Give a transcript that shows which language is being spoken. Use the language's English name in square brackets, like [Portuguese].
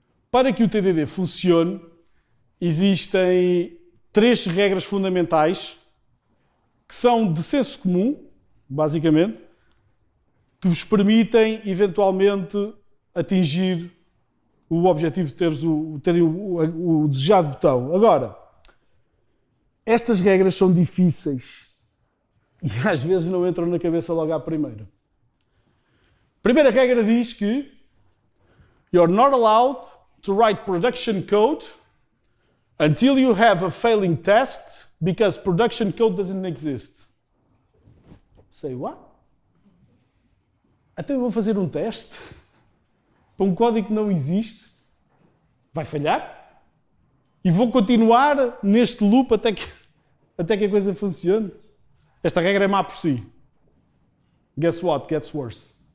[Portuguese] Para que o TDD funcione, existem 3 regras fundamentais que são de senso comum, basicamente, que vos permitem, eventualmente, atingir o objetivo de terem o desejado botão. Agora, estas regras são difíceis e às vezes não entram na cabeça logo à primeira. A primeira regra diz que [English] you're not allowed to write production code until you have a failing test because production code doesn't exist. Say what? [Portuguese] Então eu vou fazer um teste para um código que não existe? Vai falhar? E vou continuar neste loop até que a coisa funcione? Esta regra é má por si. [English] Guess what? Gets worse.